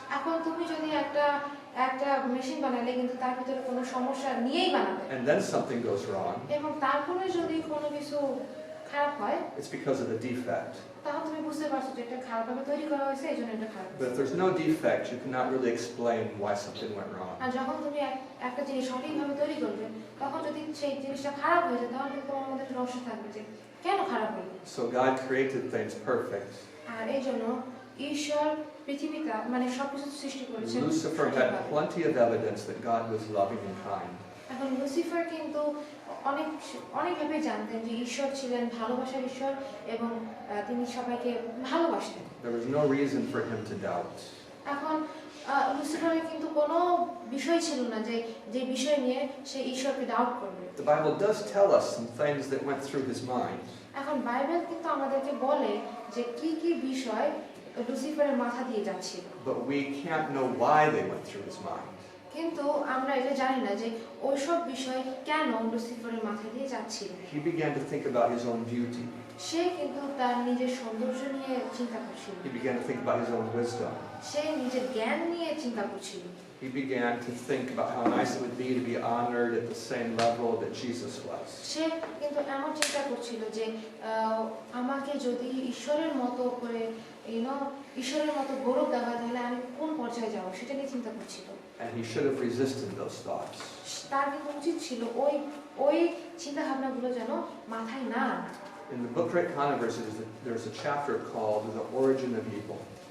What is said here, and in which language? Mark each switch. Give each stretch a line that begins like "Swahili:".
Bangla: এখন তুমি যদি একটা মেশিন বানালে কিন্তু তার ভিতরে কোনো সমস্যা নিয়েই বানাবে,
English: and then something goes wrong,
Bangla: এবং তারপরে যদি কোনো কিছু খারাপ হয়,
English: it's because of the defect.
Bangla: তাহলে তুমি বুঝতে পারছো যে এটা খারাপভাবে তৈরি করা হয়েছে, এই জন্য এটা খারাপ।
English: But if there's no defect, you cannot really explain why something went wrong.
Bangla: আর যখন তুমি একটা জিনিস সঠিকভাবে তৈরি করবে, তখন যদি সেই জিনিসটা খারাপ হয়ে যায়, তখন কিন্তু তোমার মধ্যে একটা রহস্য থাকবে যে কেন খারাপ হলো।
English: So God created things perfect.
Bangla: আর এই জন্য ঈশ্বর পৃথিবীটা মানে সবকিছু সৃষ্টি করেছেন।
English: Lucifer had plenty of evidence that God was loving and kind.
Bangla: এখন লুসিফার কিন্তু অনেকভাবে জানতেন যে ঈশ্বর ছিলেন ভালোবাসার ঈশ্বর এবং তিনি সবাইকে ভালোবাসতেন।
English: There was no reason for him to doubt.
Bangla: এখন লুসিফারের কিন্তু কোনো বিষয় ছিল না যে বিষয় নিয়ে সে ঈশ্বরকে ডাউট করবে।
English: The Bible does tell us some things that went through his mind.
Bangla: এখন বাইবেল কিন্তু আমাদেরকে বলে যে কি কি বিষয় লুসিফারের মাথা দিয়ে যাচ্ছিল,
English: But we can't know why they went through his mind.
Bangla: কিন্তু আমরা এটা জানি না যে ওইসব বিষয় কেন লুসিফারের মাথা দিয়ে যাচ্ছিল।
English: He began to think about his own beauty.
Bangla: সে কিন্তু তার নিজের সৌন্দর্য নিয়ে চিন্তা করছিল,
English: He began to think about his own wisdom.
Bangla: সে নিজের জ্ঞান নিয়ে চিন্তা করছিল।
English: He began to think about how nice it would be to be honored at the same level that Jesus was.
Bangla: সে কিন্তু এমন চিন্তা করছিল যে আমাকে যদি ঈশ্বরের মতো করে ঈশ্বরের মতো গৌরব দেওয়া হয়, তাহলে আমি কোন পর্যায়ে যাব সেটা নিয়ে চিন্তা করছিল।
English: And he should have resisted those thoughts.
Bangla: তার কিন্তু উচিত ছিল ওই চিন্তা ভাবনাগুলো যেন মাথায় না আনা।
English: In the book Great Controversies, there's a chapter called The Origin of Evil.